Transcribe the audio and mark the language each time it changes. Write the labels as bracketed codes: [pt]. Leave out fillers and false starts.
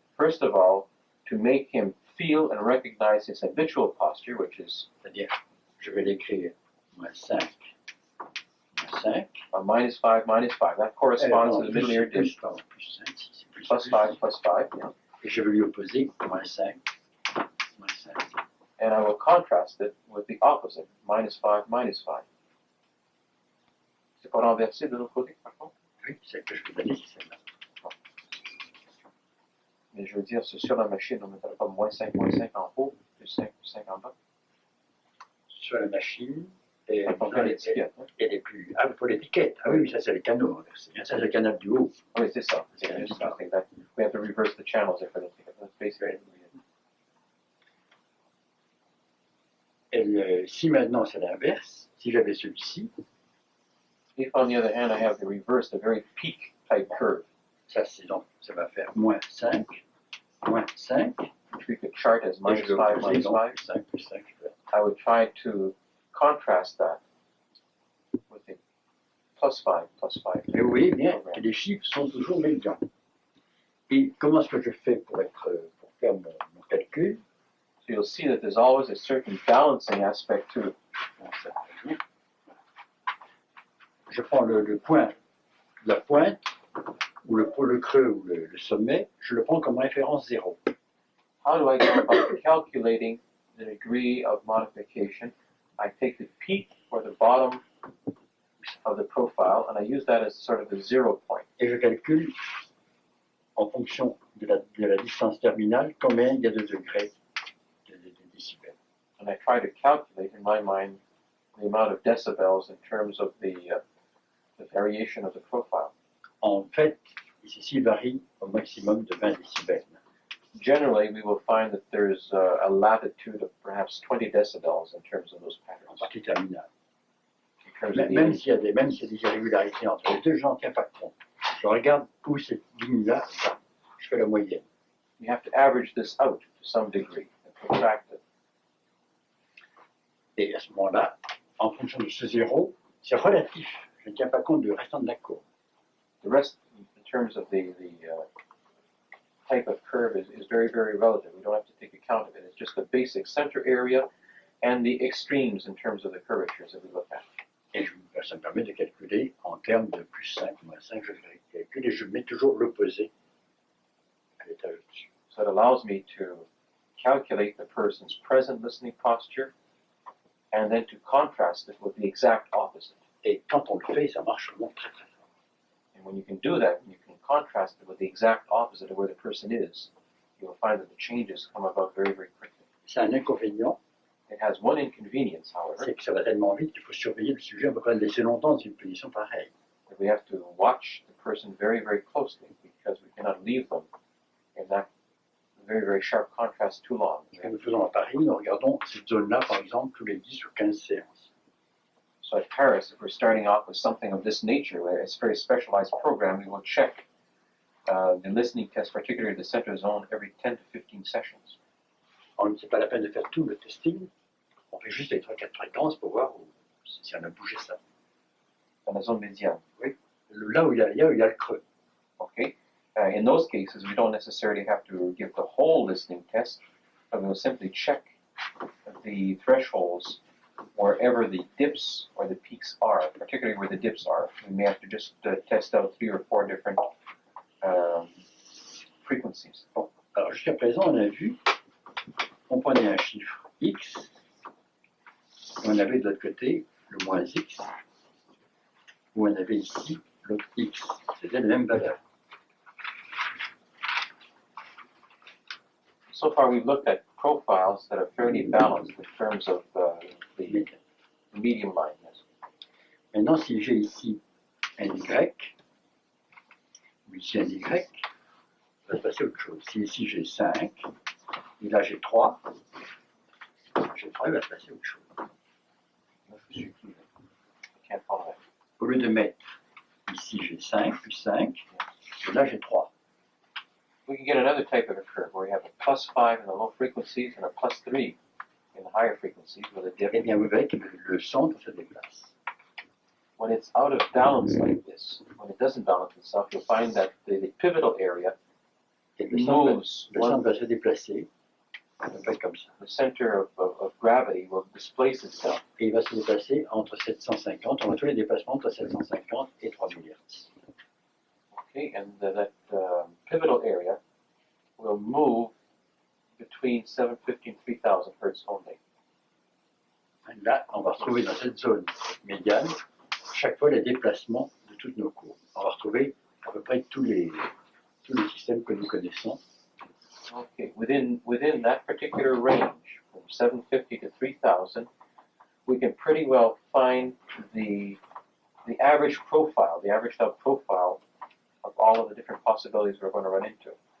[en] first of all, to make him feel and recognize his habitual posture, which is [fr] c'est-à-dire je vais l'écrire moins 5, moins 5, [en] a -5 -5. That corresponds to the middle ear dip. [fr] plus 5, si c'est plus [en] +5 +5. Yeah. [fr] Et je vais lui opposer moins 5, moins 5. [en] And I will contrast it with the opposite, -5 -5. [fr] C'est pas renversé de l'autre côté, par contre? Oui, celle que je vais donner, c'est celle-là. Mais je veux dire, sur la machine, on ne mettra pas -5 en haut, +5 en bas. Sur la machine, et On fait l'étiquette. Hein? elle est plus. Ah, pour l'étiquette. Ah oui, ça c'est les canaux renversés. Ça c'est le canal du haut. Oui, c'est ça. C'est [en] interesting that we have to reverse the channels there for the ticket. That's basically what we did. [fr] Si maintenant c'est l'inverse, si j'avais celui-ci, [en] If, on the other hand, I have the reverse, the very peak type curve, [fr] ça c'est donc, ça va faire moins 5, moins 5, [en] which we could chart as [fr] et [en] minus [fr] je le [en] 5, [fr] opposais, [en] minus [fr] donc [en] 5. [fr] plus 5, plus 5. [en] I would try to contrast that with the plus 5, plus 5. [fr] Et vous voyez bien que les chiffres sont toujours médians. Et comment est-ce que je fais pour faire mon calcul? [en] So you'll see that there's always a certain balancing aspect to it. [fr] Je prends le point, la pointe, ou le pôle creux, ou le sommet, je le prends comme référence 0. [en] How do I go about calculating the degree of modification? I take the peak or the bottom of the profile and I use that as sort of the 0 point. [fr] Et je calcule, en fonction de la distance terminale, combien il y a de degrés, de décibels. [en] And I try to calculate in my mind the amount of decibels in terms of the variation of the profile. [fr] En fait, ici varie au maximum de 20 décibels. [en] Generally, we will find that there's a latitude of perhaps 20 decibels in terms of those [fr] En [en] patterns. [fr] partie terminale. [en] In terms of the [fr] Même s'il y a des irrégularités entre les deux, je n'en tiens pas compte. Je regarde où cette ligne-là va. Je fais la moyenne. [en] you have to average this out to some degree and protract it. [fr] Et à ce moment-là, en fonction de ce 0, c'est relatif. Je ne tiens pas compte du restant de la courbe. [en] The rest, in terms of the type of curve, is very, very relative. We don't have to take account of it. It's just the basic center area and the extremes in terms of the curvatures that we look at. [fr] Et ça me permet de calculer en termes de plus 5, moins 5, je calcule et je mets toujours l'opposé à l'étage au-dessus. [en] So it allows me to calculate the person's present listening posture and then to contrast it with the exact opposite. [fr] Et quand on le fait, ça marche vraiment très très fort. [en] And when you can do that, you can contrast it with the exact opposite of where the person is, you'll find that the changes come about very, very quickly. [fr] C'est un inconvénient, [en] It has one inconvenience, however, [fr] c'est que ça va tellement vite qu'il faut surveiller le sujet, on ne peut pas le laisser longtemps dans une position pareille. [en] that we have to watch the person very, very closely because we cannot leave them in that very, very sharp contrast too long. [fr] Ce que nous faisons à Paris, nous regardons cette zone-là, par exemple, tous les 10 ou 15 séances. [en] So at Paris, if we're starting off with something of this nature, where it's a very specialized program, we will check the listening test, particularly the center zone, every 10 to 15 sessions. [fr] Alors, ce n'est pas la peine de faire tout le testing, on fait juste les 3-4 fréquences pour voir si on a bougé ça. Dans la zone médiane. Là où il y a le creux. [en] Okay? In those cases, we don't necessarily have to give the whole listening test, but we'll simply check the thresholds wherever the dips or the peaks are, particularly where the dips are. We may have to just test out 3 or 4 different frequencies. [fr] Bon. Alors jusqu'à présent, on a vu, on prenait un chiffre X, et on avait de l'autre côté le moins X, ou on avait ici l'autre X. C'était la même valeur. [en] So far, we've looked at profiles that are fairly balanced in terms of the medium line. Yes. [fr] Maintenant, si j'ai ici un Y, ou ici un Y, il va se passer autre chose. Si ici j'ai 5, et là j'ai 3, il va se passer autre chose. Je suis plus. [en] I can't follow that. [fr] Au lieu de mettre ici j'ai 5 plus 5, et là j'ai 3. [en] We can get another type of a curve where you have a plus 5 in the low frequencies and a plus 3 in the higher frequencies with a dip. [fr] Eh bien, vous verrez que le centre se déplace. [en] When it's out of balance like this, when it doesn't balance itself, you'll find that the pivotal area [fr] Et le centre [en] moves. [fr] va se déplacer, à peu près comme ça. [en] The center of gravity will displace itself. [fr] Et il va se déplacer entre 750, on a tous les déplacements entre 750 et 3000 Hz. [en] Okay, and that pivotal area will move between 750 and 3000 hertz only. [fr] Là, on va retrouver dans cette zone médiane, chaque fois les déplacements de toutes nos courbes. On va retrouver à peu près tous les systèmes que nous connaissons. [en] Okay, within that particular range, from 750 to 3000, we can pretty well find the average profile, the averaged out profile of all of the different possibilities we're going to run into.